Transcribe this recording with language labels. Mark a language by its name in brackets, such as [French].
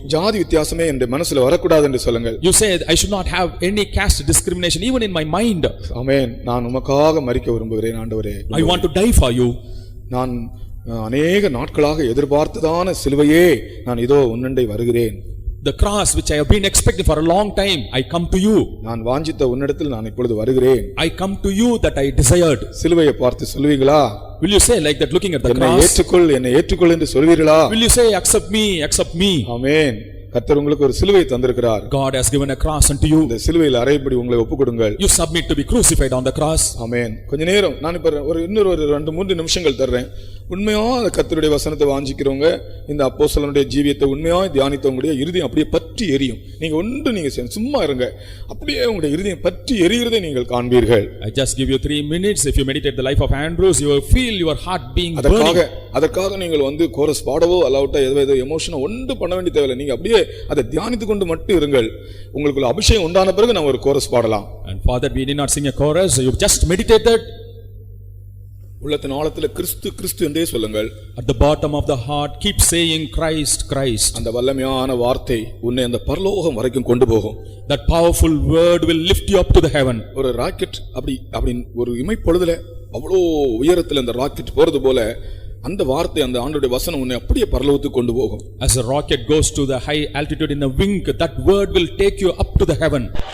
[Tamil] ஜாதி வித்தியாசமே என் மனசுல வரக்கூடாது என்று சொல்லுங்கள். [English] You say I should not have any caste discrimination even in my mind. [Tamil] ஆமென். நான் உமக்காக மரிக்க விரும்புகிறேன் ஆண்டவரே. [English] I want to die for you. [Tamil] நான் அநேக நாட்களாக எதிர்பார்த்ததான சிலுவையே நான் இதோ உன்னண்டை வருகிறேன். [English] The cross which I have been expecting for a long time, I come to you. [Tamil] நான் வாஞ்சித்த உன்னிடத்தில் நான் இப்பொழுது வருகிறேன். [English] I come to you that I desired. [Tamil] சிலுவையை பார்த்து சொல்வீங்களா? [English] Will you say like that looking at the cross? [Tamil] என்னை ஏற்றுக்கொள் என்று சொல்வீர்களா? [English] Will you say accept me, accept me? [Tamil] ஆமென். கர்த்தர் உங்களுக்கு ஒரு சிலுவை தந்திருக்கிறார். [English] God has given a cross unto you. [Tamil] இந்த சிலுவையில் அறையபடி உங்களை ஒப்புக்கொடுங்கள். [English] You submit to be crucified on the cross. [Tamil] ஆமென். கொஞ்ச நேரம் நான் இப்ப இன்னொரு 2-3 நிமிஷங்கள் தர்றேன். உண்மையா கர்த்தருடைய வசனத்தை வாஞ்சிக்கிறவங்க இந்த அப்போஸ்தலனுடைய ஜீவியத்தை உண்மையா தியானித்தவங்களுடைய இருதயம் அப்படியே பற்றி எரியும். நீங்க சும்மா இருங்க, அப்படியே உங்களுடைய இருதயம் பற்றி எரிகிறதை நீங்கள் காண்பீர்கள். [English] I just give you 3 minutes. If you meditate the life of Andrews, you will feel your heart being burning. [Tamil] அதற்காக நீங்கள் கோரஸ் பாடவோ அல்லாவிட்டா ஏதோ எமோஷனோ ஒன்று பண்ண வேண்டிய தேவையில்லை. நீங்க அப்படியே அதை தியானித்துக் கொண்டு மட்டும் இருங்கள். உங்களுக்குள்ள அபிஷேகம் உண்டான பிறகு நம்ம ஒரு கோரஸ் பாடலாம். [English] And for that we need not sing a chorus. You just meditate that. [Tamil] உள்ளத்தின் ஆழத்துல கிறிஸ்து கிறிஸ்து என்றே சொல்லுங்கள். [English] At the bottom of the heart keep saying Christ Christ. [Tamil] அந்த வல்லமையான வார்த்தை உன்னை அந்த பரலோகம் வரைக்கும் கொண்டு போகும். [English] That powerful word will lift you up to the heaven. [Tamil] ஒரு ராக்கெட் அப்படி ஒரு இமைப்பொழுதுல அவ்வளோ உயரத்துல அந்த ராக்கெட் போறது போல அந்த வார்த்தை அந்த ஆண்டவருடைய வசனம் உன்னை அப்படியே பரலோகத்துக்கு கொண்டு போகும். [English] As a rocket goes to the high altitude in a wing, that word will take you up to the heaven.